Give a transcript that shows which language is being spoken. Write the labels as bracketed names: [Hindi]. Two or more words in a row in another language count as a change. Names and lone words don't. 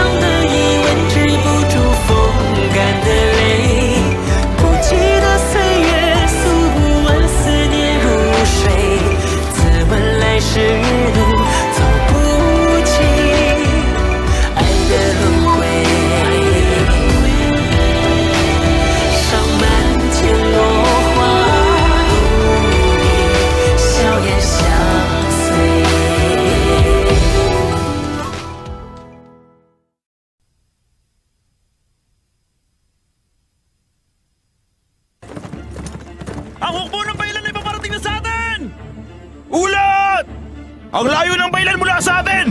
[Chinese] 的疑问止不住风干的泪，不羁的岁月诉不完思念如水，自问来时路走不尽爱的轮回，上满天落花，与你笑颜相随。 [Filipino] Ang hukbo ng Baylan ay paparating na sa atin! Ulat! Ang layo ng Baylan mula sa atin!